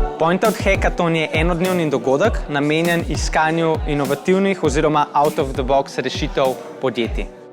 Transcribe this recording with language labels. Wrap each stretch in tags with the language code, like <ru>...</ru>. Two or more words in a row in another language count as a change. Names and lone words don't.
<sl>PointOut Hackathon je enodnevni dogodek, namenjen iskanju inovativnih oziroma</sl> <en>out-of-the-box</en> <sl>rešitev podjetij.</sl>